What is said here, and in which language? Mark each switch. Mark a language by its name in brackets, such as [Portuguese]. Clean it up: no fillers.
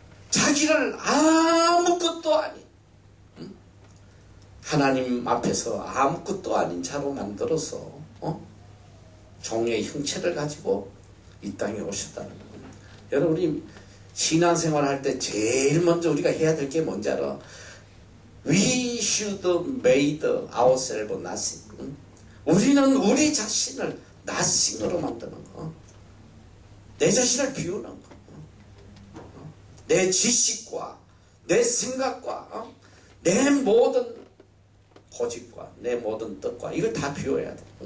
[Korean] 자기를 아무것도 아닌, 하나님 앞에서 아무것도 아닌 자로 만들어서 종의 형체를 가지고 이 땅에 오셨다는 거예요. 여러분, 우리 신앙생활 할 때 제일 먼저 우리가 해야 될 게 뭔지 알아? [English] We should made ourselves nothing. [Korean] 우리는 우리 자신을 nothing으로 만드는 거. 내 자신을 비우는 거. 내 지식과 내 생각과 내 모든 고집과 내 모든 뜻과 이걸 다 비워야 돼.